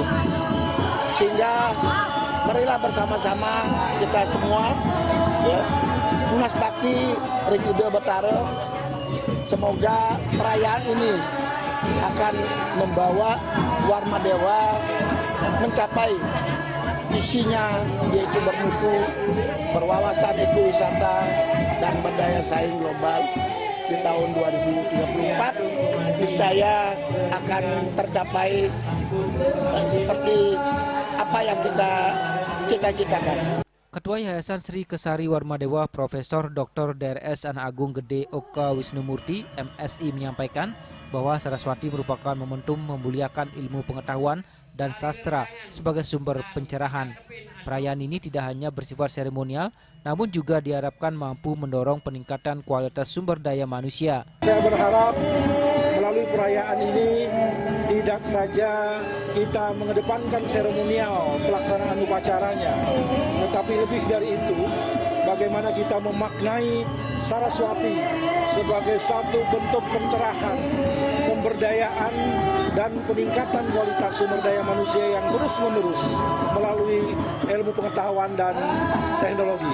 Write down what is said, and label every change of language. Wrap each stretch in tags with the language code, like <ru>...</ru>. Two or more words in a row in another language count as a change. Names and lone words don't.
<id>Sehingga marilah bersama-sama kita semua</id> <ban>Munas Bakti Ring Ide Betara,</ban> <id>semoga perayaan ini akan membawa Warma Dewa mencapai visinya, yaitu bermutu, berwawasan ekowisata dan berdaya saing global di tahun 2034. Niscaya akan tercapai seperti apa yang kita cita-citakan. Ketua Yayasan Sri Kesari Warma Dewa Profesor Dr. DRS Anak Agung Gede Oka Wisnumurti MSI menyampaikan bahwa Saraswati merupakan momentum memuliakan ilmu pengetahuan dan sastra sebagai sumber pencerahan. Perayaan ini tidak hanya bersifat seremonial, namun juga diharapkan mampu mendorong peningkatan kualitas sumber daya manusia. Saya berharap melalui perayaan ini tidak saja kita mengedepankan seremonial pelaksanaan upacaranya, tetapi lebih dari itu, bagaimana kita memaknai Saraswati sebagai satu bentuk pencerahan, pemberdayaan, dan peningkatan kualitas sumber daya manusia yang terus-menerus melalui ilmu pengetahuan dan teknologi.</id>